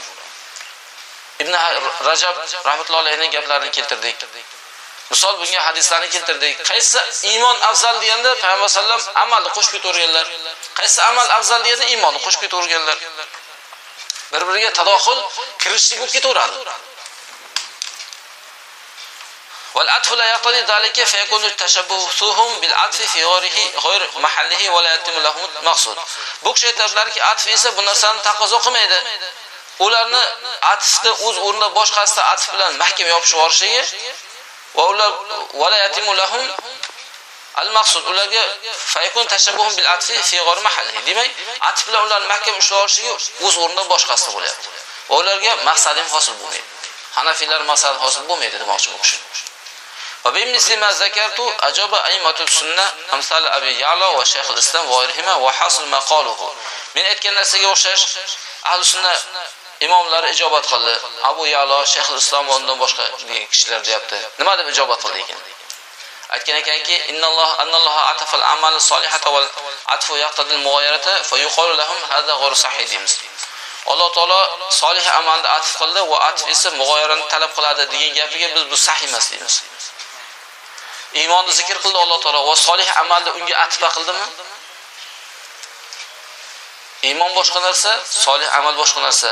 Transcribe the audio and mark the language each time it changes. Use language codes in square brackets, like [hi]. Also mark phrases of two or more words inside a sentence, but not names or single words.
[uz] Ibn Rajab rahmatullohi alayhining gaplarini keltirdik. Misol bunga hadislarni keltirdik. Qaysi iymon afzal deganda Payg'ambar sallam amalni qo'shib ketaverganlar. Qaysi amal afzal deganda iymonni qo'shib ketaverganlar. Bir-biriga tadaxul, kirishlik bo'lib ketaveradi. [ar] والعطف لا يقتضي ذلك فيكون تشبههم بالعطف في غير محله ولا يتم لهم المقصود. [uz] Bu kishi aytadilarki, atf esa bu narsani taqozo qilmaydi. Ularni atfni o'z o'rnida boshqasida atf bilan mahkam yopishib yuborishligi va ular [ar] ولا يتم لهم المقصود, [uz] ularga [ar] فيكون تشبثهم بالعطف في غير محله. [uz] Demak, atf bilan ularni mahkam ushlab olishligi o'z o'rnida boshqasida bo'lyapti. Va ularga maqsadi hosil bo'lmaydi. Hanafiylar maqsadi hosil bo'lmaydi demoqchi bu kishi. [ar] وبمثل ما ذكرت أجاب أئمة السنة أمثال أبي يعلى وشيخ الإسلام وغيرهما وحاصل ما قالوه. [uz] Men aytgan narsaga o'xshash ahli sunna imomlari ijobat qildi. Abu Ya'lo, Shayx al-Islom va undan boshqa kishilar deyapti. Nima deb ijobat qildi ekan? Aytgan ekanki, [ar] أن الله عطف العمل الصالحة والعطف يقتضي المغايرة فيقال لهم هذا غير صحيح deymiz. [uz] Alloh taolo solih amalni atf qildi va atf esa mug'oyarani talab qiladi degan gapiga biz bu sahih emas deymiz. Iymonni zikr qildi Alloh taolo va solih amalni unga atfa qildimi? Iymon boshqa narsa, solih amal boshqa narsa.